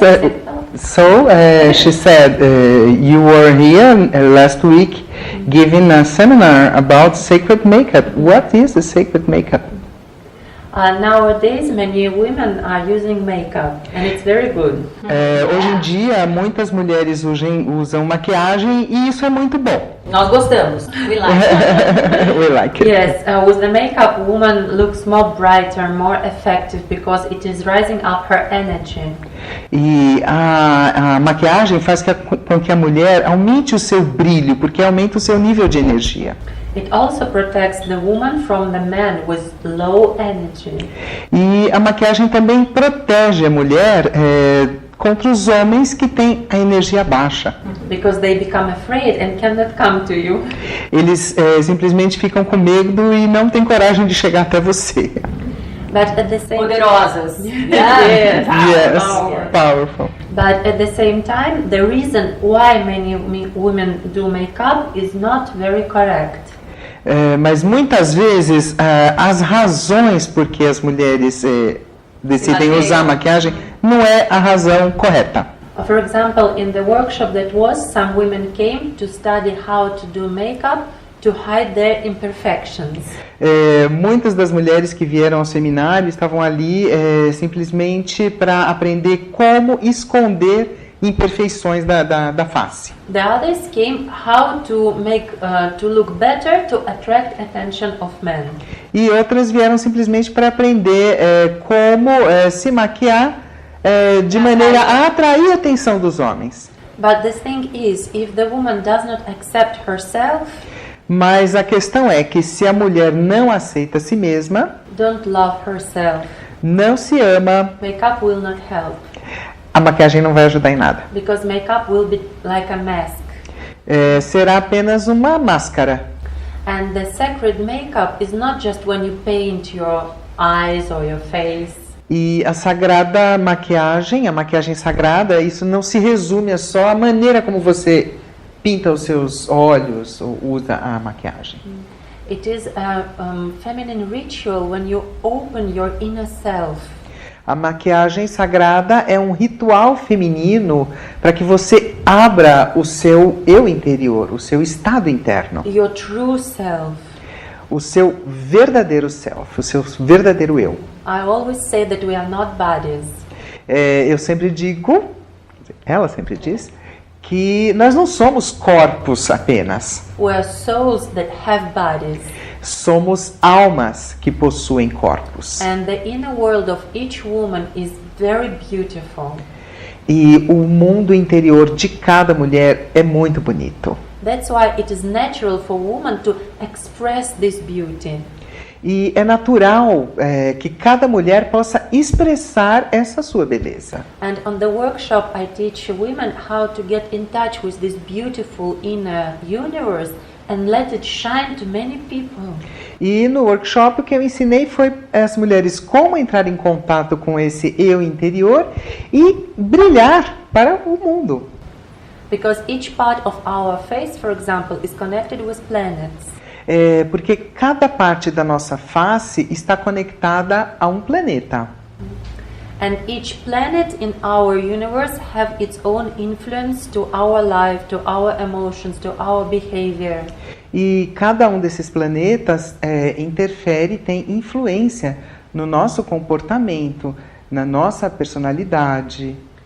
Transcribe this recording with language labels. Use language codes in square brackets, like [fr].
[en] She said you were here last week giving a seminar about sacred makeup. What is the sacred makeup? Nowadays, many women are using makeup, and it's very good. [pt] Hoje em dia, muitas mulheres usam maquiagem e isso é muito bom. Nós gostamos. [en] We like it. We like it. Yes, with the makeup, woman looks more brighter, more effective because it is rising up her energy. [pt] E a maquiagem faz com que a mulher aumente o seu brilho, porque aumenta o seu nível de energia. [en] It also protects the woman from the man with low energy. [pt] E a maquiagem também protege a mulher contra os homens que têm a energia baixa. [en] Because they become afraid and cannot come to you. [pt] Eles simplesmente ficam com medo e não têm coragem de chegar até você. [en] But at the same [pt] Poderosas. [en] Yes. Yes, powerful. But at the same time, the reason why many women do makeup is not very correct. [pt] Mas muitas vezes as razões por que as mulheres decidem usar maquiagem não é a razão correta. [en] For example, in the workshop that was, some women came to study how to do makeup to hide their imperfections. [pt] Muitas das mulheres que vieram ao seminário estavam ali simplesmente para aprender como esconder imperfeições da face. [en] The others came how to make to look better to attract attention of men. [pt] E outras vieram simplesmente para aprender como se maquiar de maneira a atrair a atenção dos homens. [en] But the thing is, if the woman does not accept herself, [pt] mas a questão é que se a mulher não aceita a si mesma, [en] don't love herself, [pt] não se ama, [en] makeup will not help. [pt] A maquiagem não vai ajudar em nada. [en] Because makeup will be like a mask. [pt] Será apenas uma máscara. [en] And the sacred makeup is not just when you paint your eyes or your face. [pt] E a sagrada maquiagem, a maquiagem sagrada, isso não se resume a só a maneira como você pinta os seus olhos ou usa a maquiagem. [en] It is a feminine ritual when you open your inner self. [pt] A maquiagem sagrada é um ritual feminino para que você abra o seu eu interior, o seu estado interno. [en] Your true self. [pt] O seu verdadeiro self, o seu verdadeiro eu. [en] I always say that we are not bodies. [pt] Eu sempre digo, ela sempre diz, que nós não somos corpos apenas. [en] We are souls that have bodies. [pt] Somos almas que possuem corpos. [en] And the inner world of each woman is very beautiful. [pt] E o mundo interior de cada mulher é muito bonito. [en] That's why it is natural for women to express this beauty. [pt] E é natural que cada mulher possa expressar essa sua beleza. [en] And on the workshop I teach women how to get in touch with this beautiful inner universe and let it shine to many people. [pt] E no workshop o que eu ensinei foi as mulheres como entrar em contato com esse eu interior e brilhar para o mundo. [en] Because each part of our face, for example, is connected with planets. [pt] Porque cada parte da nossa face está conectada a um planeta. [en] And each planet in our universe have its own influence to our life, to our emotions, to our behavior. [pt] E cada um desses planetas interfere, tem influência no nosso comportamento, na nossa personalidade.